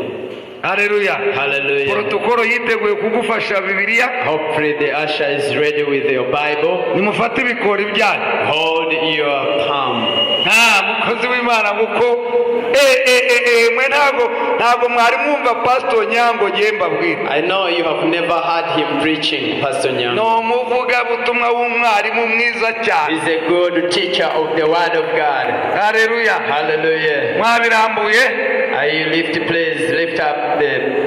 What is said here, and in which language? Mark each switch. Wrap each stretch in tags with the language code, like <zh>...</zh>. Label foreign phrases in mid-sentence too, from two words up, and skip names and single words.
<rw>haleluya.</rw> <en>Hallelujah.</en> <rw>Protokolo yiteguye kugufasha Bibiliya.</rw> <en>Hopefully the usher is ready with your Bible.</en> <rw>Nimufate ibikori byanyu.</rw> <en>Hold your palm.</en> <rw>Mukozi w'Imana kuko mwe ntago mwari mwumva Pastor Nyango ngiye mbabwira.</rw> <en>I know you have never heard him preaching, Pastor Nyang.</en> <rw>No muvuga butumwa w'umwarimu mwiza cyane.</rw> <en>He's a good teacher of the word of God.</en> <rw>Haleluya.</rw> <en>Hallelujah.</en> <rw>Mwabirambuye.</rw> <en>Please lift up the</en>